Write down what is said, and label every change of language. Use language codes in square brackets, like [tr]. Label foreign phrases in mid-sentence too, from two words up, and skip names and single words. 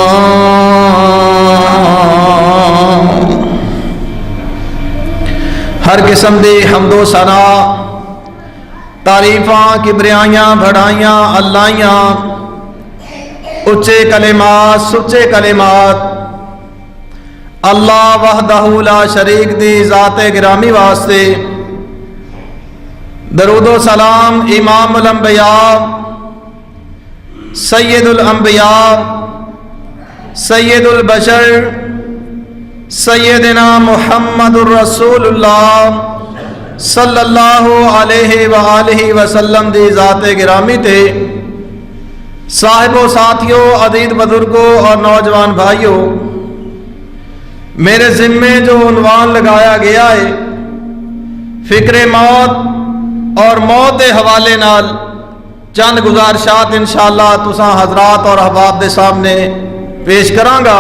[pa] ہر قسم دی حمد و ثنا تعریفاں کبریاں بڑھائیاں اللہیاں اچے کلمات سچے کلمات [ar] الله وحده لا شريك [pa] دی ذاتِ گرامی واسطے درود و سلام [ar] إمام الأنبياء سيد الأنبياء سيد البشر سيدنا محمد رسول الله صلى الله عليه وعلى آله وسلم [pa] دی ذاتِ گرامی تھے صاحبو ساتھیوں عزیز بزرگوں اور نوجوان بھائیوں [ur] میرے ذمے جو عنوان لگایا گیا ہے فکر موت اور موت کے حوالے نال چند گزارشات ان شاء اللہ تساں حضرات اور احباب کے سامنے پیش کرانگا.